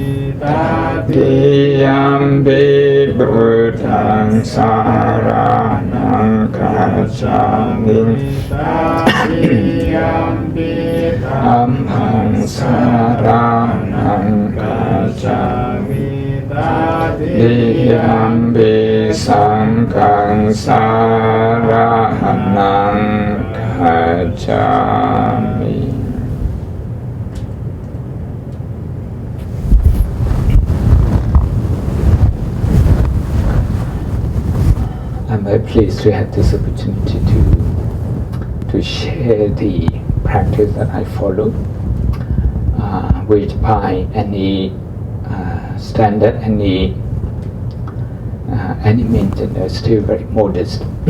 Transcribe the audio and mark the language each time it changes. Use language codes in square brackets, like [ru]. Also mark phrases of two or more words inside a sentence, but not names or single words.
[pi] Tatiyampi Buddhaṃ saranam gacchāmi, Tatiyampi Dhammaṃ saranam gacchāmi, Tatiyampi Sanghaṃ saranam gacchāmi. [en] I'm very pleased to have this opportunity to share the practice that I follow, which by any standard, any means, is still very modest.